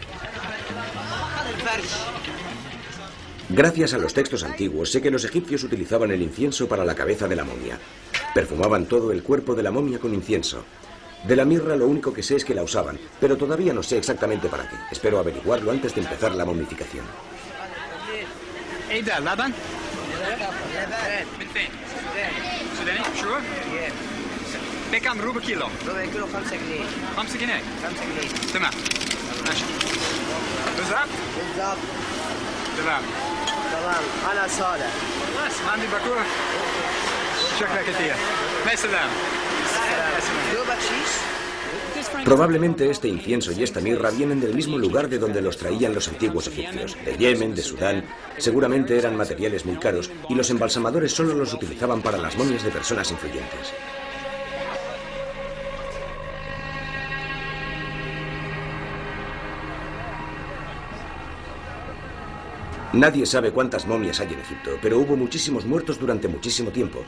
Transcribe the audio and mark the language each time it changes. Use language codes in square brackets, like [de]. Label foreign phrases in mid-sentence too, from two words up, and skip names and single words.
[es] Gracias a los textos antiguos sé que los egipcios utilizaban el incienso para la cabeza de la momia. Perfumaban todo el cuerpo de la momia con incienso. De la mirra lo único que sé es que la usaban, pero todavía no sé exactamente para qué. Espero averiguarlo antes de empezar la momificación. [ar] من فين؟ سوداني؟ شو؟ بكم ربع كيلو؟ ربع كيلو 5 جنيه 5 جنيه 5 جنيه تمام ماشي بالظبط؟ بالظبط تمام تمام على صالح بس ما عندي باكوره شكرا كثير مع السلامه دو بكشيش [es] Probablemente este incienso y esta mirra vienen del mismo lugar de donde los traían los antiguos egipcios, de Yemen, de Sudán. Seguramente eran materiales muy caros y los embalsamadores solo los utilizaban para las momias de personas influyentes. Nadie sabe cuántas momias hay en Egipto, pero hubo muchísimos muertos durante muchísimo tiempo.